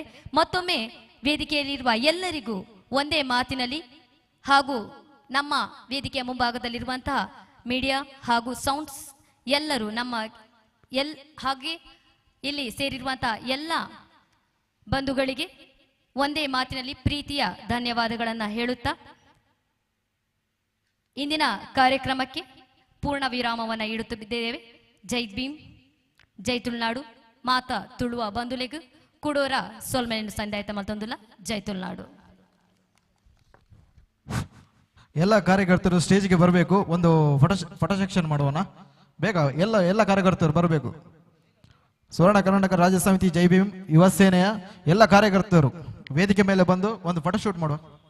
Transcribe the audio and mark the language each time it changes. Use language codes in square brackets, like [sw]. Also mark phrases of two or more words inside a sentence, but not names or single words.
[kn] ಮತ್ತೊಮ್ಮೆ ವೇದಿಕೆಯಲ್ಲಿರುವ ಎಲ್ಲರಿಗೂ ಒಂದೇ ಮಾತಿನಲ್ಲಿ ಹಾಗೂ ನಮ್ಮ ವೇದಿಕೆಯ ಮುಂಭಾಗದಲ್ಲಿರುವಂತಹ ಮೀಡಿಯಾ ಹಾಗೂ ಸೌಂಡ್ಸ್ ಎಲ್ಲರೂ ಹಾಗೆ ಇಲ್ಲಿ ಸೇರಿರುವಂತಹ ಎಲ್ಲ ಬಂಧುಗಳಿಗೆ ಒಂದೇ ಮಾತಿನಲ್ಲಿ ಪ್ರೀತಿಯ ಧನ್ಯವಾದಗಳನ್ನು ಹೇಳುತ್ತಾ ಇಂದಿನ ಕಾರ್ಯಕ್ರಮಕ್ಕೆ ಪೂರ್ಣ ವಿರಾಮವನ್ನು ಇಡುತ್ತಿದ್ದೇವೆ. [tcy] ಜೈ ಭೀಮ್, ಜೈ ತುಳುನಾಡು, ಮಾತಾ ತುಳುವ ಬಂಧುಲೆಗು ಕುಡೋರ ಸೋಲ್ಮೆನ್ ಸಂದಾಯತ ಮಲ್ತೊಂದುಲ್ಲ. ಜೈ ತುಳುನಾಡು. [kn] ಎಲ್ಲ ಕಾರ್ಯಕರ್ತರು ಸ್ಟೇಜ್ಗೆ ಬರಬೇಕು. ಒಂದು ಫೋಟೋ ಸೆಕ್ಷನ್ ಮಾಡುವನ ಬೇಗ. ಎಲ್ಲ ಕಾರ್ಯಕರ್ತರು ಬರಬೇಕು. ಸುವರ್ಣ ಕರ್ನಾಟಕ ರಾಜ್ಯ ಸಮಿತಿ ಜೈ ಭೀಮ್ ಯುವ ಸೇನೆಯ ಎಲ್ಲ ಕಾರ್ಯಕರ್ತರು ವೇದಿಕೆ ಮೇಲೆ ಬಂದು ಒಂದು ಫೋಟೋ ಶೂಟ್ ಮಾಡುವ.